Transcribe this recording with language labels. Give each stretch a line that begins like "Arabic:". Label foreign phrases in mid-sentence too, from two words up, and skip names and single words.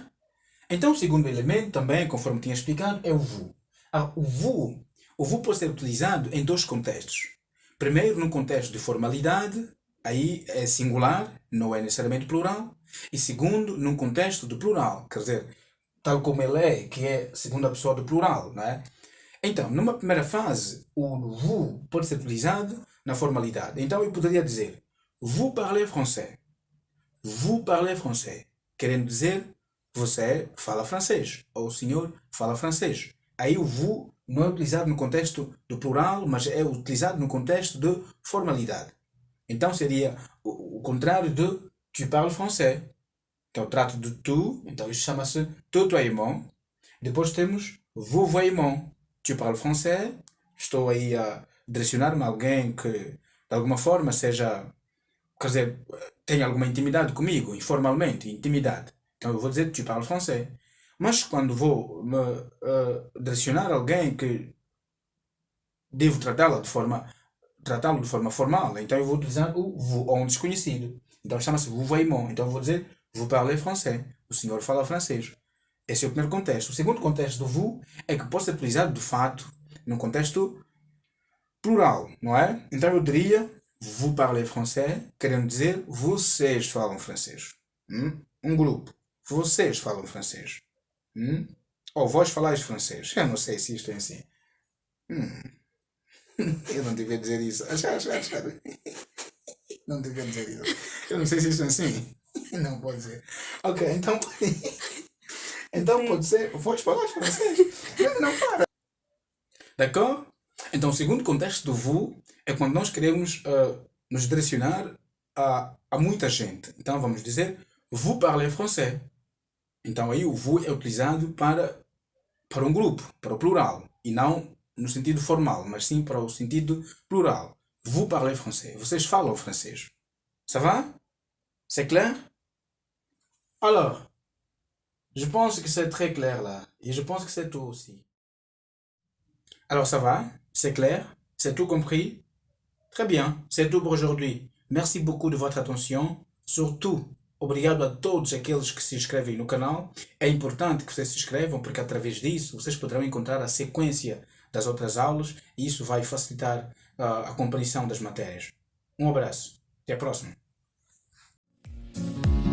Portuguese: Então o segundo elemento também, conforme tinha explicado, é o vous. O vous pode ser utilizado em dois contextos. Primeiro, no contexto de formalidade, aí é singular, não é necessariamente plural. E segundo, num contexto de plural, quer dizer, tal como ele é, que é segunda pessoa do plural, não é? Então, numa primeira fase, o vous pode ser utilizado na formalidade. Então eu poderia dizer,
French: vous parlez français. Vous parlez français.
Portuguese: Querendo dizer, você fala francês. Ou o senhor fala francês. Aí o vous não é utilizado no contexto do plural, mas é utilizado no contexto de formalidade. Então seria o contrário de
French: tu parles français.
Portuguese: Que é o trato de tu, então isso chama-se tutoiement. Depois temos vouvoiement.
French: Tu parles français.
Portuguese: Estou aí a direcionar-me a alguém que de alguma forma seja, quer dizer, tenha alguma intimidade comigo, informalmente, intimidade. Então eu vou dizer
French: tu parles français.
Portuguese: Mas quando vou me direcionar a alguém que devo tratá-lo de forma formal, então eu vou utilizar o vous, ou um desconhecido. Então chama-se vouvoiement. Então eu vou dizer
French: vous parlez français.
Portuguese: O senhor fala francês. Esse é o primeiro contexto. O segundo contexto do vous é que pode ser utilizado de fato num contexto plural, não é? Então eu diria
French: vous parlez français,
Portuguese: querendo dizer vocês falam francês. Um grupo. Vocês falam francês. Ou vós falais francês. Eu não sei se isto é assim. Eu não devia dizer isso. Achar. Não devia dizer isso. Eu não sei se isto é assim. Não pode ser. Ok, então. Então pode ser. Vós falais francês. Não para. D'accord? Então o segundo contexto do vous é quando nós queremos nos direcionar a muita gente. Então vamos dizer
French: vous parlez français.
Portuguese: Então aí o vous é utilizado para um grupo, para o plural. E não no sentido formal, mas sim para o sentido plural.
French: Vous parlez français.
Portuguese: Vocês falam francês.
French: Ça va? C'est clair? Alors, je pense que c'est très clair là. Et je pense que c'est tout aussi. Alors ça va? C'est clair? C'est tout compris? Très bien, c'est tout pour aujourd'hui. Merci beaucoup de votre attention. Surtout,
Portuguese: obrigado a todos aqueles que se inscrevem no canal. É importante que vocês se inscrevam, porque através disso vocês poderão encontrar a sequência das outras aulas e isso vai facilitar a compreensão das matérias. Um abraço. Até a próxima.